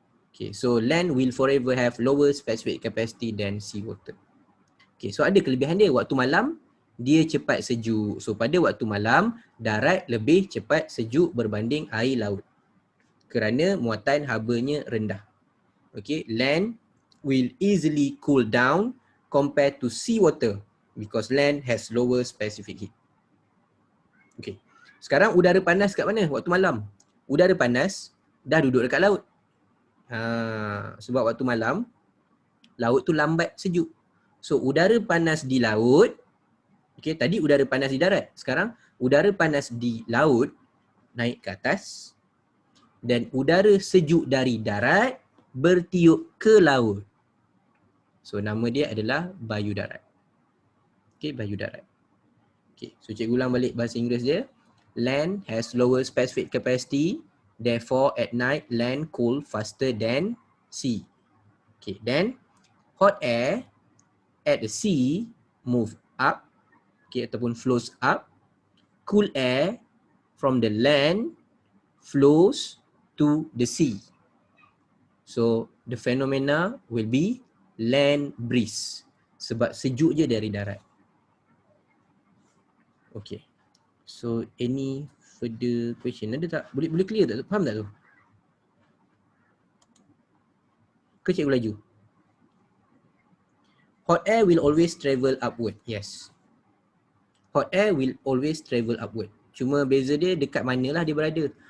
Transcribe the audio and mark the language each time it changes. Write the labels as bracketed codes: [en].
[en] Okay, so land will forever have lower specific capacity than sea water. [ms] Okay, so ada kelebihan dia. Waktu malam dia cepat sejuk. So pada waktu malam darat lebih cepat sejuk berbanding air laut. Kerana muatan habanya rendah. [en] Okay, land will easily cool down compared to sea water because land has lower specific heat. [ms] Okay, sekarang udara panas kat mana waktu malam? Udara panas dah duduk dekat laut. Sebab waktu malam laut tu lambat sejuk. So udara panas di laut, okay, tadi udara panas di darat. Sekarang udara panas di laut naik ke atas dan udara sejuk dari darat bertiup ke laut. So nama dia adalah bayu darat. Okay, bayu darat. Okay, so cikgu ulang balik bahasa Inggeris dia. [en] Land has lower specific capacity, therefore at night land cool faster than sea. Okay, then hot air at the sea move up, okay, ataupun flows up. Cool air from the land flows to the sea. So the phenomena will be land breeze. [ms] Sebab sejuk je dari darat. Okay. [en] So any further question [ms] ada tak? Boleh clear tak? Faham tak tu? Ke cikgu laju? [en] Hot air will always travel upward. Yes. Hot air will always travel upward. [ms] Cuma beza dia dekat manalah dia berada.